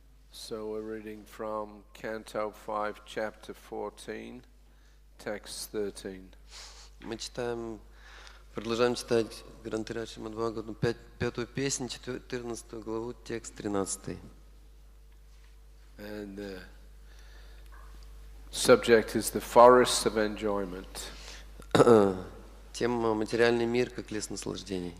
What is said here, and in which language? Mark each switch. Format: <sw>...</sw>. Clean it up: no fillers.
<en>So we're reading from Canto 5, Chapter 14, Text 13.</en> <ru>Мы продолжаем читать Грантхара Шримад Бхагаватам, пятую песнь, 14 главу, текст 13.</ru> <en>And the subject is the forest of enjoyment.</en> <ru>Тема «Материальный мир как лес наслаждений».</ru>